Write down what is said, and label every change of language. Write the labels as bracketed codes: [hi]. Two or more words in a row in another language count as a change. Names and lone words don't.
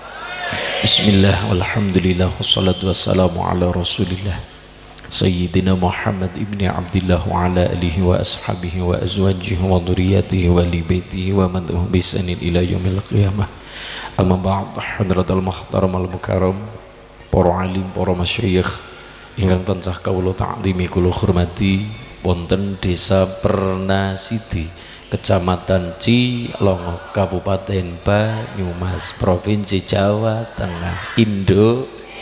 [ar] بسم الله والحمد لله والصلاة والسلام على رسول الله سيدنا محمد بن عبد الله وعلى آله وأصحابه وأزواجه وذرياته وأهل بيته ومن بإحسان إلى يوم القيامة. أما بعد، حضرة المحترم المكرم, [jv] para alim, para masyayikh ingkang tansah kawula ta'zimi kula hormati wonten Desa Pernasidi, Kecamatan Cilongo, Kabupaten Banyumas, Provinsi Jawa Tengah, Indonesia.